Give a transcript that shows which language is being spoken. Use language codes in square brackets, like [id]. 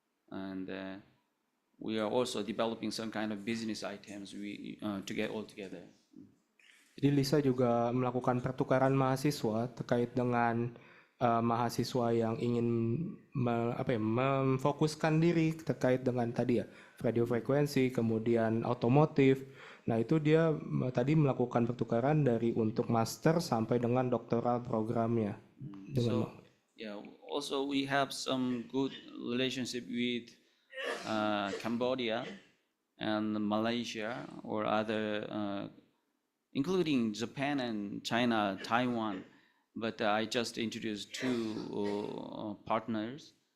[en] And we are also developing some kind of business items to get all together. [id] Jadi Lisa juga melakukan pertukaran mahasiswa terkait dengan mahasiswa yang ingin memfokuskan diri terkait dengan tadi ya radio frekuensi, kemudian automotive. Nah itu dia tadi melakukan pertukaran dari untuk master sampai dengan doktoral programnya. [en] So yeah, also we have some good relationship with Cambodia and Malaysia or other, including Japan and China, Taiwan. But I just introduced 2 partners.